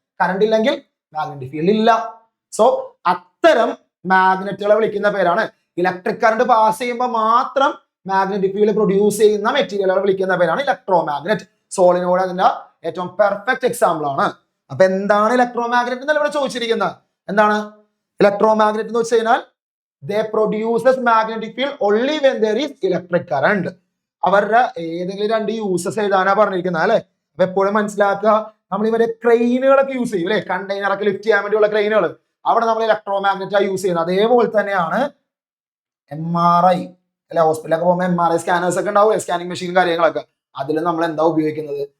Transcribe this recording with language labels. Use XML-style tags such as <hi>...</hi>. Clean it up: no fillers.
<ml>Current ഇല്ലെങ്കിൽ magnetic field ഇല്ല. So അത്തരം മാഗ്നറ്റുകളെ വിളിക്കുന്ന പേരാണ്, ഇലക്ട്രിക് കറണ്ട് പാസ് ചെയ്യുമ്പോൾ മാത്രം മാഗ്നറ്റിക് ഫീൽഡ് പ്രൊഡ്യൂസ് ചെയ്യുന്ന മെറ്റീരിയലുകളെ വിളിക്കുന്ന പേരാണ് ഇലക്ട്രോ മാഗ്നറ്റ്. സോളിനോഡ് അതിന്റെ ഏറ്റവും പെർഫെക്റ്റ് എക്സാമ്പിൾ ആണ്. അപ്പൊ എന്താണ് ഇലക്ട്രോ മാഗ്നറ്റ് എന്നല്ല ഇവിടെ ചോദിച്ചിരിക്കുന്നത്. എന്താണ് ഇലക്ട്രോ മാഗ്നറ്റ് എന്ന് വെച്ച് കഴിഞ്ഞാൽ</ml> <en>they produces magnetic field only when there is electric current.</en> <ml>അവരുടെ ഏതെങ്കിലും രണ്ട് യൂസസ് എഴുതാനാ പറഞ്ഞിരിക്കുന്നത് അല്ലെ? അപ്പൊ എപ്പോഴും മനസ്സിലാക്കുക, നമ്മൾ ഇവരെ ക്രെയിനുകളൊക്കെ യൂസ് ചെയ്യും അല്ലെ? കണ്ടെയ്നർ ഒക്കെ ലിഫ്റ്റ് ചെയ്യാൻ വേണ്ടിയുള്ള ക്രെയിനുകൾ, അവിടെ നമ്മൾ ഇലക്ട്രോ മാഗ്നറ്റ് യൂസ് ചെയ്യുന്നത്. അതേപോലെ തന്നെയാണ് MRI അല്ലെ? ഹോസ്പിറ്റലൊക്കെ പോകുമ്പോൾ MRI സ്കാനേഴ്സ് ഒക്കെ ഉണ്ടാവും, സ്കാനിങ് മെഷീൻ കാര്യങ്ങളൊക്കെ. അതിൽ നമ്മൾ എന്താ ഉപയോഗിക്കുന്നത്?</ml>